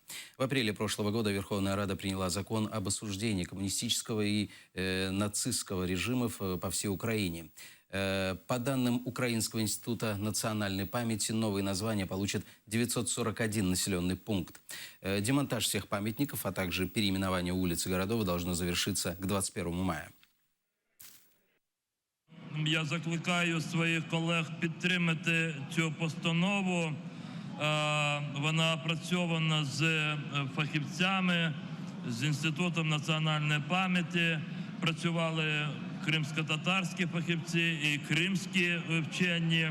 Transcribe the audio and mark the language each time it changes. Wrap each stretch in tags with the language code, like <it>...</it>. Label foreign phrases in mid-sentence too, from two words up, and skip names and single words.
<ru>В апреле прошлого года Верховная Рада приняла закон об осуждении коммунистического и нацистского режимов по всей Украине. По данным Украинского института национальной памяти, новые названия получат 941 населенный пункт. Демонтаж всех памятников, а также переименование улиц и городов должно завершиться к 21 мая.</ru> <uk>Я закликаю своїх колег підтримати цю постанову. Вона опрацьована з фахівцями, з Інститутом національної пам'яті. Працювали кримсько-татарські фахівці і кримські вчені.</uk>